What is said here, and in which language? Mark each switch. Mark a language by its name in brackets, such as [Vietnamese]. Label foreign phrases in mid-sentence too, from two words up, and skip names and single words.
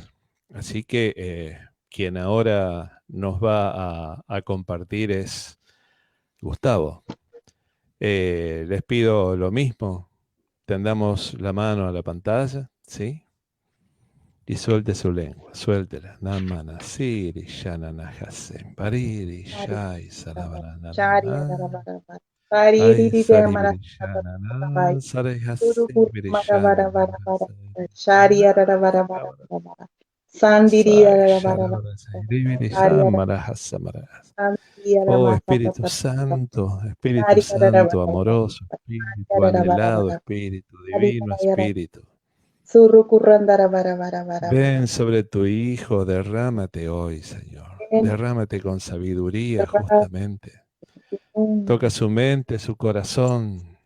[Spanish] Así que quien ahora nos va a compartir es Gustavo. Les pido lo mismo, tendamos la mano a la pantalla, ¿sí? Y suelte su lengua, suéltela. Namana, siri, shana, nahasem, pariri, shai, sarabanana. Ay, saribiri, shana, na, sarehasem, biri, shana, Sai, sharabara, sairibiri, shamara, hasamara. Oh Espíritu Santo, amoroso, Espíritu anhelado, Espíritu divino, Espíritu. Ven sobre tu Hijo, derrámate hoy, Señor. Derrámate con sabiduría justamente. Toca su mente, su corazón.